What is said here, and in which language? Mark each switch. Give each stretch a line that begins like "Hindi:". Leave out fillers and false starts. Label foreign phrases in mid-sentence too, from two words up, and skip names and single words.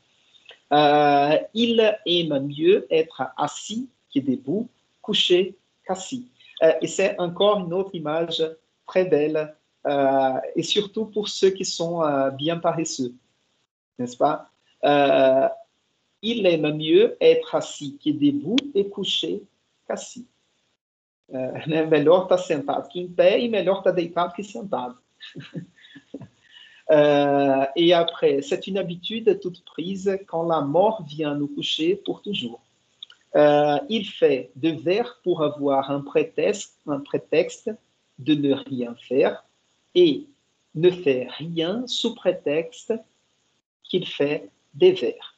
French: Il aime mieux être assis que debout, couché qu'assis. Et c'est encore une autre image très belle, et surtout pour ceux qui sont bien paresseux, n'est-ce pas? Il aime mieux être assis que debout e couché qu'assis.
Portuguese: Melhor estar sentado que em pé e melhor estar deitado que sentado.
French: Et après, c'est une habitude toute prise quand la mort vient nous coucher pour toujours. Il fait de vers pour avoir un prétexte de ne rien faire et ne fait rien sous prétexte qu'il fait des vers.